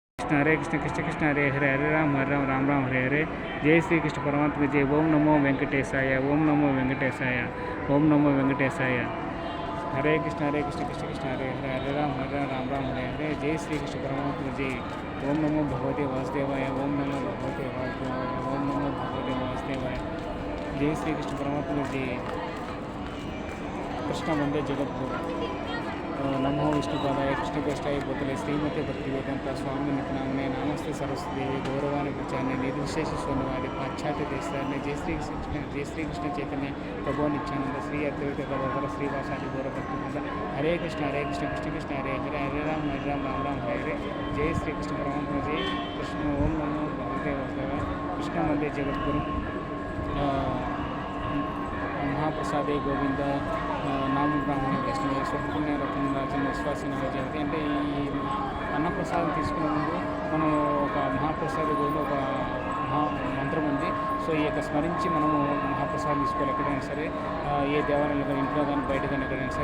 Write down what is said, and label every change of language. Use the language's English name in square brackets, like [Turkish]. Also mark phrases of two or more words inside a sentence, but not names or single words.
[Sanskrit] कृष्ण कृष्ण कृष्ण हरे हरे हरे राम राम राम हरे हरे जय श्री कृष्ण परमात्मा जय ओम नमो वेंकटेशाय ओम नमो वेंकटेशाय ओम नमो वेंकटेशाय हरे कृष्ण कृष्ण कृष्ण हरे हरे हरे राम राम हरे हरे जय श्री कृष्ण परमात्मा जय ओम नमो भगवते वासुदेवाय ओम नमो भगवते वासुदेवाय ओम नमो भगवते वासुदेवाय जय श्री कृष्ण परमात्मा जय कृष्ण वंदे जगद्गुरु नमो विष्णुपादाय कृष्णकेष्टाय भूतले श्रीमती भक्तिवेदांत स्वामी नित्यानंदे नमस्ते सरस्वती गौरवाणी प्रचारणे निर्विशेष शून्यवादी पाश्चात्य देशाने जय श्री कृष्ण चैतन्य प्रभु नित्यानंद श्री अद्वैत गदाधर श्रीवासादि गौर भक्तिवृंद हरे कृष्ण कृष्ण कृष्ण हरे हरे हरे राम राम हरे हरे जय श्री कृष्ण परमात्मा जय कृष्ण ओम नमो भगवते वासुदेवाय कृष्ण वंदे जगद्गुरु महाप्रसादे गोविंद नाम ब्राह्मణ వైష్ణవ స్వపుణ్య రత్న రాజన విశ్వాసిన జయంతి [Telugu] అంటే ఈ అన్నప్రసాదం తీసుకునే ముందు మనం ఒక మహాప్రసాద గోవింద ఒక మంత్రం ఉంది. సో ఈ యొక్క స్మరించి మనము మహాప్రసాదం తీసుకోవాలి. ఎక్కడైనా సరే ఏ దేవాలయంలో కానీ ఇంట్లో కానీ బయట కానీ ఎక్కడైనా సరే.